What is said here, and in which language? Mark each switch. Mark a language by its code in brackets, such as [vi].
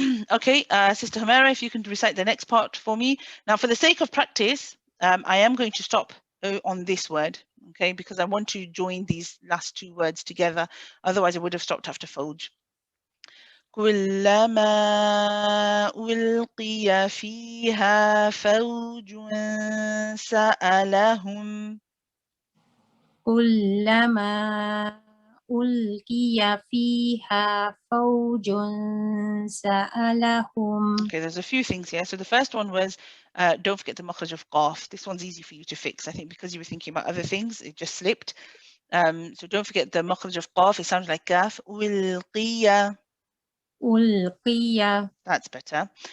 [en] Okay, Sister Humera, if you can recite the next part for me. Now, for the sake of practice, I am going to stop on this word, okay, because I want to join these last two words together. Otherwise, I would have stopped after Fawj. [ar] كلما ألقي فيها فوج سألهم. كلما ألقي فيها فوج سألهم. [en] Okay, there's a few things here. So the first one was, don't forget the makhraj of qaf. This one's easy for you to fix. I think because you were thinking about other things, it just slipped. So don't forget the makhraj of qaf. It sounds like kaf. Ulqiya. [ar] ألقي. [en] That's better.